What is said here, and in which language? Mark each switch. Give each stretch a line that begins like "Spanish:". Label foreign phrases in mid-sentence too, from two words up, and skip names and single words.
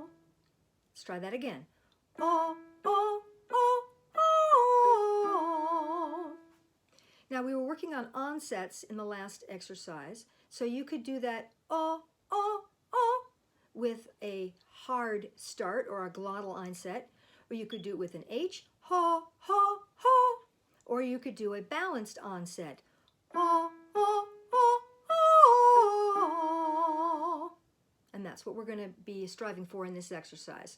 English: Let's try that again. Oh, oh. Now we were working on onsets in the last exercise, so you could do that oh, oh, oh with a hard start or a glottal onset, or you could do it with an H, ho, ho, ho, or you could do a balanced onset, oh, oh, oh, oh. And that's what we're going to be striving for in this exercise.